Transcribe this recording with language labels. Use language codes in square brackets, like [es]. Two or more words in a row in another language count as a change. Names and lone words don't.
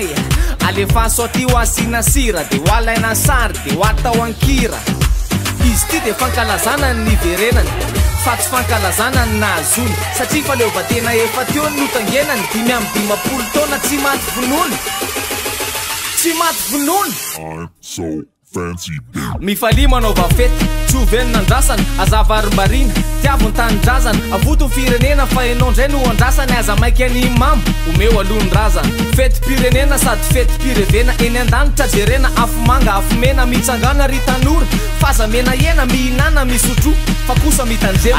[mg] Alefaso aty ho asina sira, de ho alaina sary, de ho atao ankira. Izy ty de fankalazana ny niverenany, fa tsy fankalazana ny nahazony. Satria faleovatena efa teo ny notangenany, 5 taona tsy maty vonoiny. Tsy maty vonoiny. [en] I'm so fancy. [mg] Mifalia manaova fety, tsy oveny nandrasana, azavarombarina, tiavony tanindrazana. Avotony firenena fa enao ndray no andrasany, aza maiky any mamo, omeo alohany razana. Fety pirenena sady fety pirevena, eny an-danitra jerena, afo manga afo mena, mitsangana ry tanora, faza mena hena mihinana misotro, fa kosa mitandrema.